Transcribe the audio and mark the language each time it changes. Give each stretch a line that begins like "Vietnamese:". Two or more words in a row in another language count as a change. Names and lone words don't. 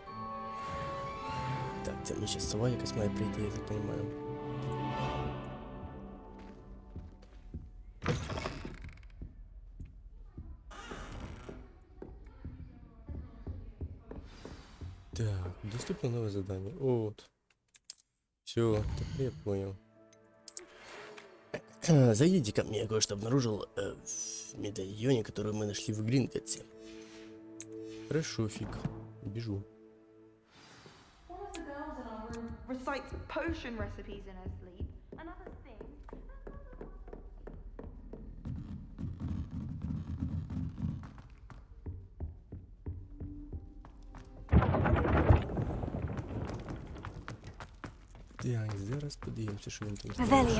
Ukrainian: Так, це мені ще сова якась має прийти, я так розумію.
Russian: Так, доступно новое задание. Вот. Все, теперь я понял. Зайдите ко мне, я кое-что обнаружил в медальоне, который мы нашли в Гринготте. Хорошо, фиг. Бежу.
English: One of the girls in our room recites potion recipes in her sleep. Another sings.
Ukrainian: Так, зараз подивимося, що він там Revelio.